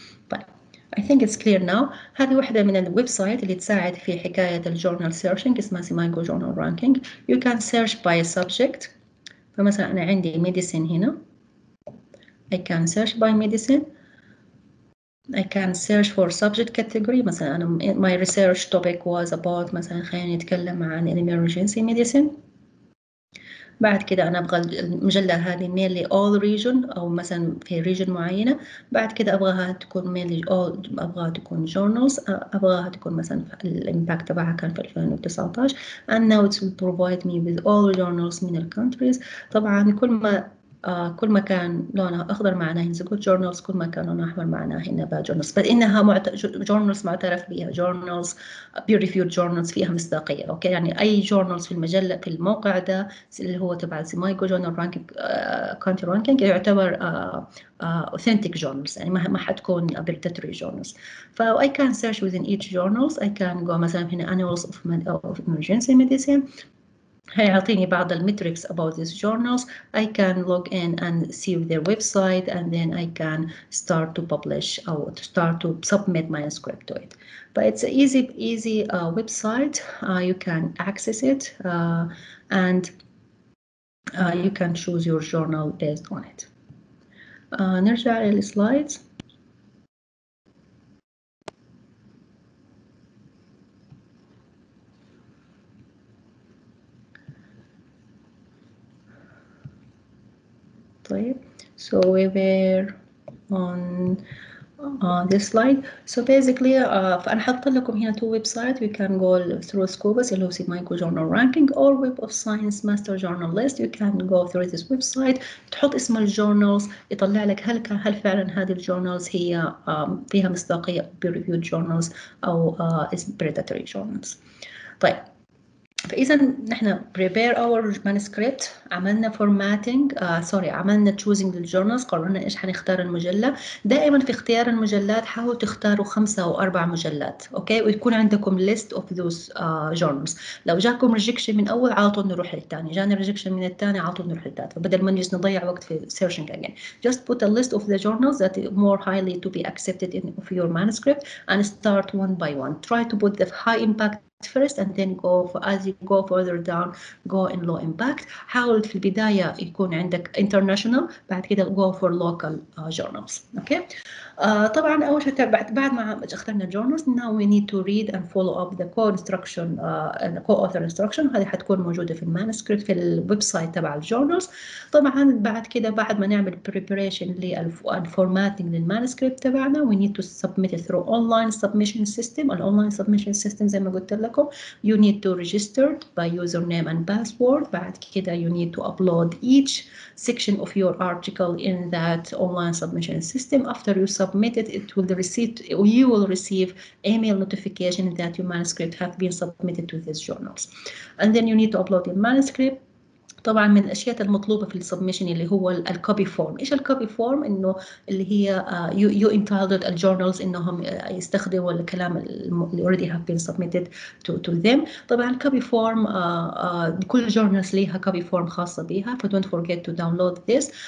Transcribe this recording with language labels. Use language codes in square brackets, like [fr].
[en] طيب I think it's clear now. [ar] هذه واحدة من الويب سايت اللي تساعد في حكاية الجورنال سيرشنج اسمها Semigo Journal Ranking. [en] You can search by subject. [ar] فمثلا أنا عندي medicine هنا. [en] I can search by medicine. I can search for subject category. [ar] مثلا أنا [en] my research topic was about [ar] مثلا خلينا نتكلم عن [en] emergency medicine. [ar] بعد كده أنا أبغى المجلة هذه [en] mainly all region [ar] أو مثلا في region معينة. بعد كده أبغاها تكون mainly all، أبغاها تكون journals، أبغاها تكون مثلا الإمباكت تبعها كان في 2019 [en] and now it will provide me with all journals [ar] من countries. طبعا كل ما كان لونها أخضر معناه إنها [en] good journals، [ar] كل ما كان لونها أحمر معناه إنها [en] bad journals، [ar] بس إنها journals معترف بها، [en] journals peer reviewed journals [ar] فيها مصداقية. أوكي يعني أي journals في المجلة في الموقع ده اللي هو تبع Semigo Journal Ranking country ranking يعتبر [en] authentic journals، [ar] يعني ما حتكون [en] predatory journals. ف I can search within each journals. I can go مثلا هنا annals of emergency medicine. [ar] هيعطيني بعض المتركس [en] about these journals. I can log in and see their website and then I can start to publish or to start to submit manuscript to it. But it's an easy website. You can access it and you can choose your journal based on it. [ar] نرجع للسلايدز. [en] طيب so we were on this slide. So basically [ar] فأنا حاطة لكم هنا [en] two websites we can go through Scopus [ar] اللي هو [en] Semigo Journal Ranking or Web of Science Master Journal List. You can go through this website. [ar] تحط اسم الجورنالز يطلع لك هل فعلا هذه الجورنالز هي فيها مصداقية [en] peer reviewed journals [ar] أو [en] is predatory journals. [ar] طيب فإذا نحن [en] prepare our manuscript، [ar] عملنا formatting عملنا choosing للجورنالز، قررنا إيش حنختار المجلة. دائما في اختيار المجلات حاولوا تختاروا 5 أو 4 مجلات، أوكي، ويكون عندكم [en] list of those journals. [ar] لو جاكم rejection من أول عاطوا نروح للثاني، جانا rejection من الثاني عاطوا نروح للثالث، فبدل ما نجلس نضيع وقت في searching again. [en] Just put a list of the journals that are more highly to be accepted of your manuscript and start one by one. Try to put the high impact first and then as you go further down go in low impact. [ar] حاول في البداية يكون عندك international، بعد كده [en] go for local journals. Okay. [ar] طبعا أول شيء بعد ما اخترنا [en] journals now we need to read and follow up the co-instruction co-author instruction. [ar] هذه حتكون موجودة في المانuscript في الويب سايت تبع الجورنالز. طبعا بعد كده بعد ما نعمل preparation للformatting للمانuscript تبعنا [en] we need to submit it through online submission system. الأونلاين submission system [ar] زي ما قلت لكم [en] you need to register by username and password. [ar] بعد كده [en] you need to upload each section of your article in that online submission system. After you submit it, you will receive email notification that your manuscript has been submitted to these journals. And then you need to upload your manuscript. [ar] طبعا من الاشياء المطلوبه في السبمشن اللي هو الكوبي فورم. ايش الكوبي فورم؟ انه اللي هي [en] you entitled [ar] الجورنالز انهم يستخدموا الكلام اللي [en] already have been submitted to them. [ar] طبعا الكوبي فورم كل جورنالز ليها كوبي فورم خاصه بها، ف [en] don't forget to download this.